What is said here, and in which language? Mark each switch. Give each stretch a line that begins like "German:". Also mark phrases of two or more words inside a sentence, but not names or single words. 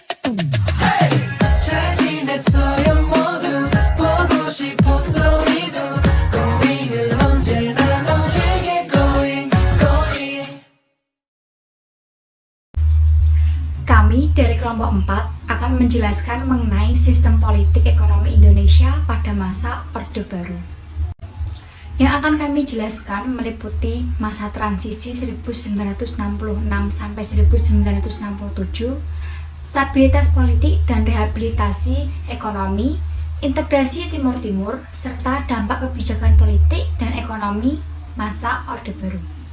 Korean: 잘 지냈어요 모두 보고 싶었어 우리도 고민은 언제나 너에게 고인
Indonesian: Kami dari kelompok 4 akan menjelaskan mengenai sistem politik ekonomi Indonesia pada masa Orde Baru. Yang akan kami jelaskan meliputi masa transisi 1966 sampai 1967, stabilitas politik dan rehabilitasi ekonomi, integrasi Timur Timur, serta dampak kebijakan politik dan ekonomi masa Orde Baru.